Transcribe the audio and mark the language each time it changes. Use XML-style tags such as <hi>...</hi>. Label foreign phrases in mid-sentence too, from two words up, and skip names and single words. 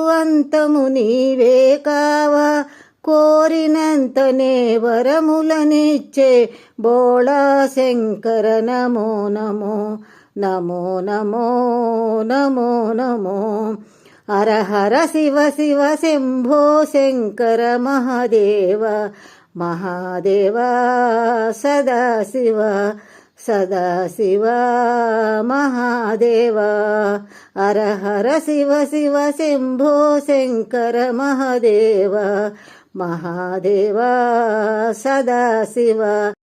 <te>అంతము నీవే కావా కోరినంతనే వరములనిచ్చే బోళా శంకర నమో</te> <sa>నమో నమో నమో నమో నమో హర హర శివ శివ శంభో శంకర మహాదేవ महादेवा सदाशिव सदाशिव महादेवा हर हर शिव शिव शंभो शंकर महादेव महादेवा सदाशिव।</sa>